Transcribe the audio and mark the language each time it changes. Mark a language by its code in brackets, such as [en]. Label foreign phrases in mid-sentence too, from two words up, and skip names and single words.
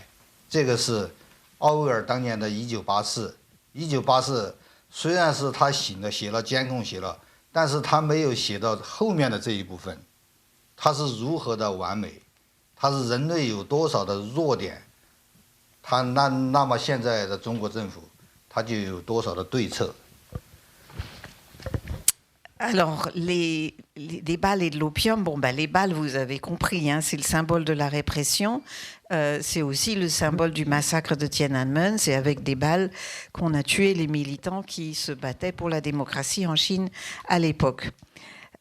[zh] 这个是奥威尔当年的1984。1984虽然是他写了监控但是他没有写到后面的这一部分，他是如何的完美，他是人类有多少的弱点，他那么现在的中国政府他就有多少的对策。 [fr] Alors, les balles et de l'opium, les balles, vous avez compris, hein, c'est le symbole de la répression. C'est aussi le symbole du massacre de Tiananmen. C'est avec des balles qu'on a tué les militants qui se battaient pour la démocratie en Chine à l'époque.